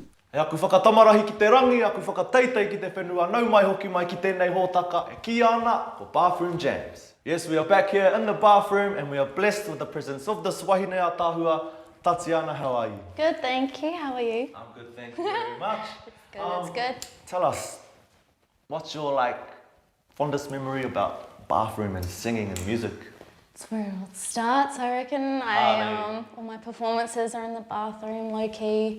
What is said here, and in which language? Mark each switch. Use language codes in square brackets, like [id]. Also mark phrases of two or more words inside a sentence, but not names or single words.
[mi] E aku whakatamarahi ki te rangi, aku whakateitei ki te whenua, nau mai hoki mai ki tēnei hōtaka, e ki ana ko Bathroom Jamz. [en] Yes, we are back here in the bathroom and we are blessed with the presence of this [mi] wahine ātāhua. [en] Tatyana, how are you? Good, thank you. How are you? I'm good, thank you very much. It's good. Tell us, what's your fondest memory about bathroom and singing and music? That's where it all starts, I reckon. All my performances are in the bathroom, low key.